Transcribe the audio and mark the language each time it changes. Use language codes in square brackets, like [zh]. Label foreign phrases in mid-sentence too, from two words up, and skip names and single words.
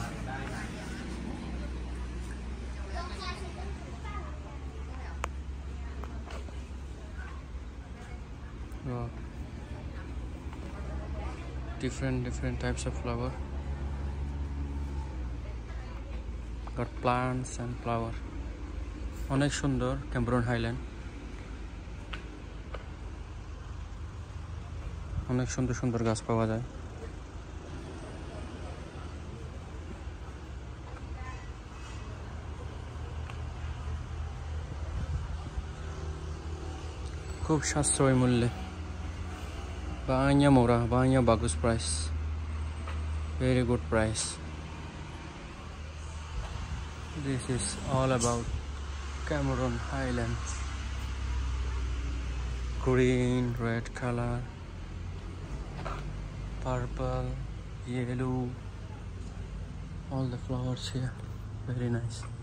[en] Wow. Different types of flower. Got plants and flower. [bn] অনেক সুন্দর Cameron Highland. অনেক সুন্দর সুন্দর গাছ পাওয়া যায়। খুব সাশ্রয়ী মূল্যে। [ms] banyak bagus price, [en] very good price. This is all about Cameron Highland. Green, red color, purple, yellow, all the flowers here, very nice.